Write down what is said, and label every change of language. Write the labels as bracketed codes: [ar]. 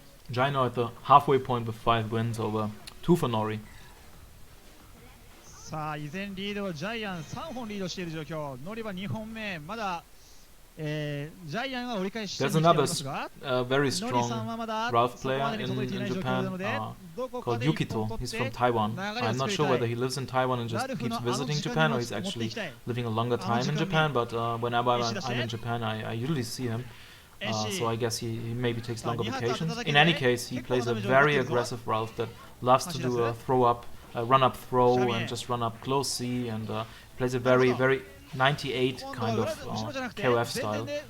[en] Giant now at the halfway point with 5 wins over 2 for Nori. [ja] さあ、依然リードはジャイアン3本リードしている状況。ノリは2本目、まだジャイアンは折り返ししていますが、 [en] very strong Ralph player in Japan called Yukito. He's from Taiwan. I'm not sure whether he lives in Taiwan and just keeps visiting Japan, or he's actually living a longer time in Japan, but whenever I'm in Japan, I usually see him. So I guess he maybe takes longer vacations. In any case, he plays a very aggressive Ralph that loves to do a run-up throw and just run up close C, and plays a very 98 kind of KOF style.